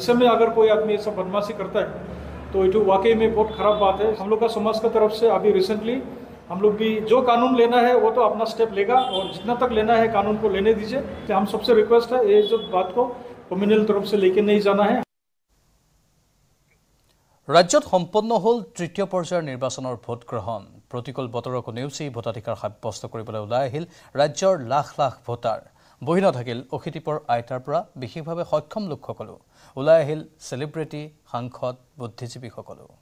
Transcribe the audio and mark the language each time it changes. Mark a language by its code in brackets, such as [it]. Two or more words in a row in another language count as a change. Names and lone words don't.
[hi] इस समय अगर कोई आदमी ऐसा बदमाशी करता है तो ये वाकई में बहुत ख़राब बात है। हम लोग का समाज का तरफ से अभी रिसेंटली हम लोग भी जो कानून लेना है वो तो अपना स्टेप लेगा और जितना तक लेना है कानून को लेने दीजिए। तो हम सबसे रिक्वेस्ट है ये जो बात को कम्युनल तरफ से लेके नहीं जाना है। [as] ৰাজ্যত সম্পন্ন হ'ল 3য় পৰ্যায়ৰ নিৰ্বাচনৰ ভোট গ্ৰহণ। প্ৰতিকূল বতৰকো নেওচি ভোটাধিকাৰ সাব্যস্ত কৰিবলৈ ওলাই আহিল ৰাজ্যৰ লাখ লাখ ভোটাৰ। বহি নাথাকিল অখিতিপৰ আইতাৰ পৰা বিশেষভাৱে সক্ষম লোকসকলো। ওলাই আহিল চেলিব্ৰিটি, সাংসদ, বুদ্ধিজীৱীসকলো।